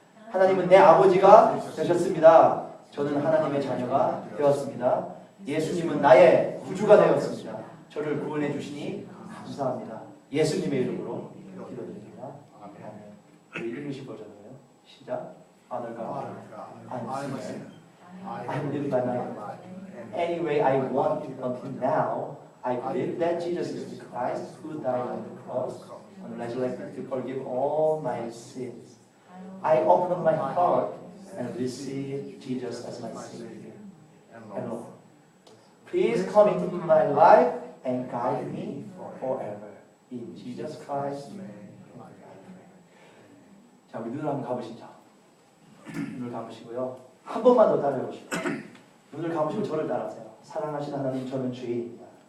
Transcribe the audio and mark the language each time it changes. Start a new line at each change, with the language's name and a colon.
Korean: 하나님은 내 아버지가 되셨습니다. 저는 하나님의 자녀가 되었습니다. 예수님은 나의 구주가 되었습니다. 저를 구원해 주시니 감사합니다. 예수님의 이름으로 기도드립니다. 아멘. 우리 읽으신 버전이에요. 시작.
English: Father God, I'm a sinner. I live by my any way I want until now. I believe that Jesus is the Christ who died on the cross and resurrected to forgive all my sins. I open up my heart and receive Jesus as my Savior and Lord. Please come into my life and guide me forever. In Jesus Christ's name.
Korean: 자, 우리 눈을 한번 감으시죠. 눈을 감으시고요. 한 번만 더 따라해 보시죠. 눈을 감으시고 저를 따라하세요. 사랑하시는 하나님, 저는 죄인입니다.